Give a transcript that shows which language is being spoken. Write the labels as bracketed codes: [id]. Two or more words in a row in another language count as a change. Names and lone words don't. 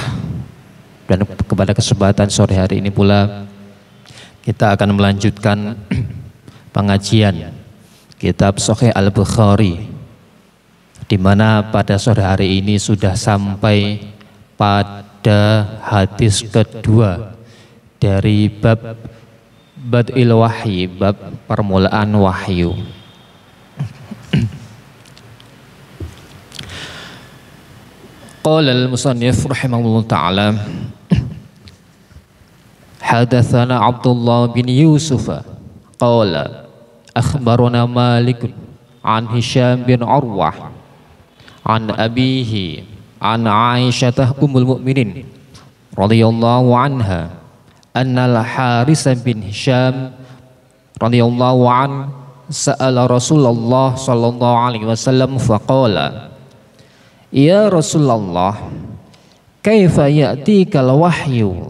[id] Dan kepada kesempatan sore hari ini pula kita akan melanjutkan pengajian kitab Sahih Al-Bukhari, di mana pada sore hari ini sudah sampai pada hadis kedua dari bab Bad'il Wahyi, bab permulaan wahyu. [ar] قال المصنف رحمه الله تعالى حدثنا عبد الله بن يوسف قال أخبرنا مالك عن هشام بن عروة عن أبيه عن عائشة أم المؤمنين رضي الله عنها أن الحارث بن هشام رضي الله عن سأل رسول الله صلى الله عليه وسلم فقال يا رسول الله كيف يأتيك الوحي.